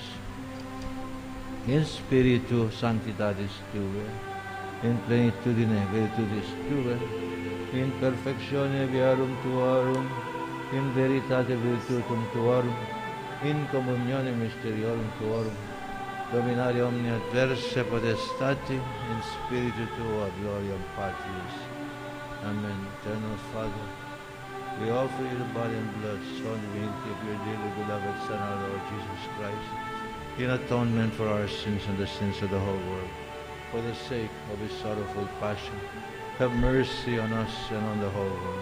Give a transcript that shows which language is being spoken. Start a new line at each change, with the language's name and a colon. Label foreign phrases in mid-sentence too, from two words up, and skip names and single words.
Latin: In spiritu sanctitatis Tue, in plenitudine virtutis Tue, in perfectione viarum Tuarum, in veritate virtutum Tuarum, in communione mysteriorum Tuarum, dominare omnia adversae potestati, in spiritu Tua gloriam Patris. Amen.
English: Eternal Father, we offer you the body and blood, soul and divinity of your dearly beloved Son, our Lord Jesus Christ, in atonement for our sins and the sins of the whole world. For the sake of his sorrowful passion, have mercy on us and on the whole world.